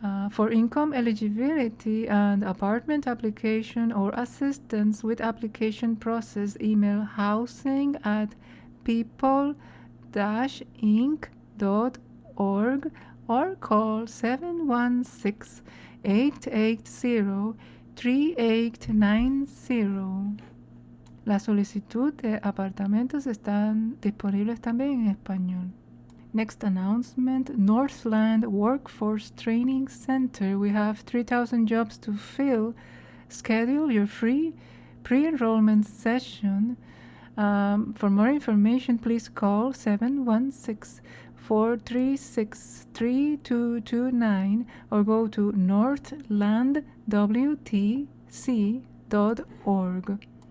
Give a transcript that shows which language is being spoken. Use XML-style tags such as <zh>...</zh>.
<en>For income eligibility and apartment application or assistance with application process, email housing@people-inc.org or call 716-880-3890.</en> <es>La solicitud de apartamentos están disponibles también en español.</es> <en>Next announcement, Northland Workforce Training Center. We have 3,000 jobs to fill. Schedule your free pre-enrollment session. For more information, please call 716-436-3229 or go to northlandwtc.org.</en>